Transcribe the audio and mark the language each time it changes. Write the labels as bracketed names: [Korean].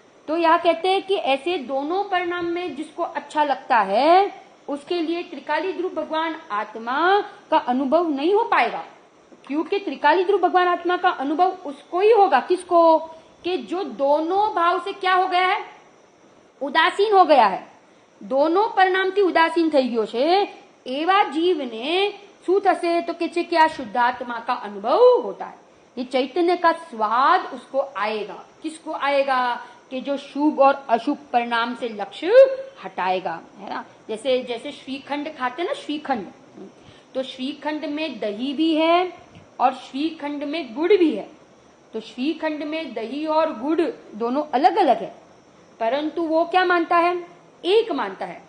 [Hindi] तो यहाँ कहते हैं कि ऐसे दोनों परिणाम में जिसको अच्छा लगता है उसके लिए त्रिकाली ध्रुव भगवान आत्मा का अनुभव नहीं हो पाएगा. क्योंकि त्रिकाली ध्रुव भगवान आत्मा का अनुभव उसको ही होगा. किसको? कि जो दोनों भाव से क्या हो गया है? उदासीन हो गया है. [Gujarati] दोनों परिणामથી ઉદાસીન થઈ ગયો છે એવા જીવને શું થશે? તો કે છે કે આ શુદ્ધાત્મા [Hindi] का अनुभव होता है. ये चैतन्य का स्वाद उसको आएगा. किसको आएगा? कि जो शुभ और अशुभ परिणाम से लक्ष्य हटाएगा, है ना. जैसे जैसे श्रीखंड खाते ना, श्रीखंड, तो श्रीखंड में दही भी है और श्रीखंड में गुड़ भी है. तो श्रीखंड में दही और गुड़ दोनों अलग अलग है, परंतु वो क्या मानता है? एक मानता है.